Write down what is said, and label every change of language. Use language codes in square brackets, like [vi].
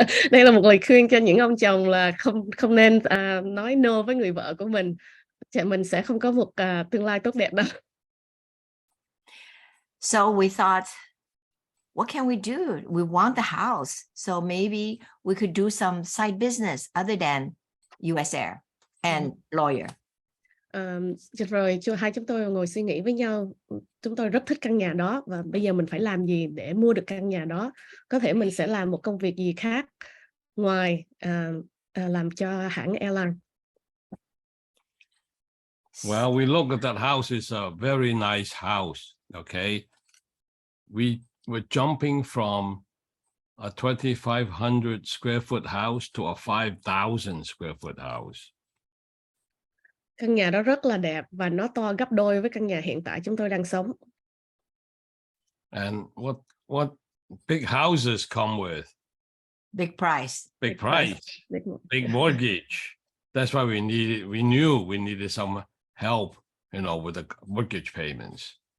[vi] Đây là một lời khuyên cho những ông chồng là không nên nói no với người vợ của mình. Mình sẽ không có một tương lai tốt đẹp đâu. [en] So we thought, what can we do? We want the house. So maybe we could do some side business other than US Air and lawyer. [vi] Rồi hai chúng tôi ngồi suy nghĩ với nhau. Chúng tôi rất thích căn nhà đó, và bây giờ mình phải làm gì để mua được căn nhà đó? Có thể mình sẽ làm một công việc gì khác ngoài làm cho hãng airline. [en] Well, we look at that house. It's a very nice house. Okay, we were jumping from a 2,500 square foot house to a 5,000 square foot house. [vi] Căn nhà đó rất là đẹp và nó to gấp đôi với căn nhà hiện tại chúng tôi đang sống. [en] And what big houses come with? Big price. Big price. Big mortgage. That's why we knew we needed some help, with the mortgage payments.